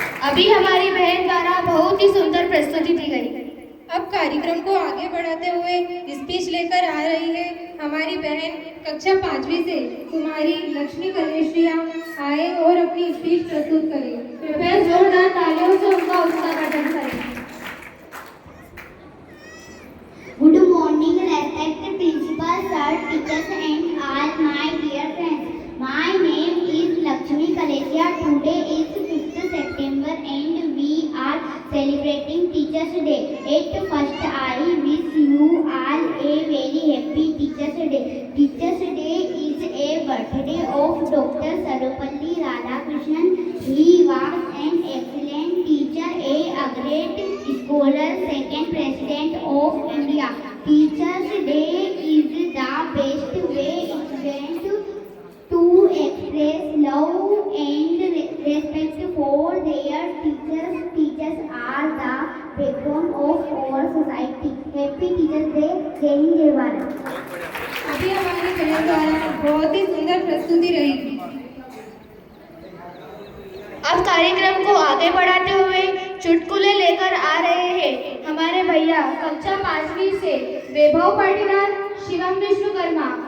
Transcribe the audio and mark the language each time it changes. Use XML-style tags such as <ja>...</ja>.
<hi>अभी हमारी बहन द्वारा बहुत ही सुंदर प्रस्तुति दी गई। अब कार्यक्रम को आगे बढ़ाते हुए स्पीच लेकर आ रही है हमारी बहन कक्षा 5वीं से कुमारी लक्ष्मी कलेशिया। आए और अपनी स्पीच प्रस्तुत करें। कृपया जोरदार तालियों से उनका उत्साहवर्धन करें।</hi> <en>Good morning, respected principal, sir, teachers and all my dear friends. My name is Lakshmi Kalesia. Today is 5th September and we are celebrating Teachers Day. At first, I wish you all a very happy Teachers Day. Teachers Day is a birthday of Dr. Sarvepalli Radhakrishnan. He was an excellent teacher, a great scholar, second president of India. Teachers Day is the best way event to express love and respect for their teachers. Teachers are the backbone of our society. Happy Teachers Day.</en> <hi>जय हिंद, जय भारत। अभी हमारी बहन द्वारा बहुत ही सुंदर प्रस्तुति रही। अब कार्यक्रम को आगे बढ़ाते हुए चुटकुले लेकर आ रहे हैं हमारे भैया कक्षा 5वीं से वैभव पाटीदार, शिवम विश्वकर्मा।</hi>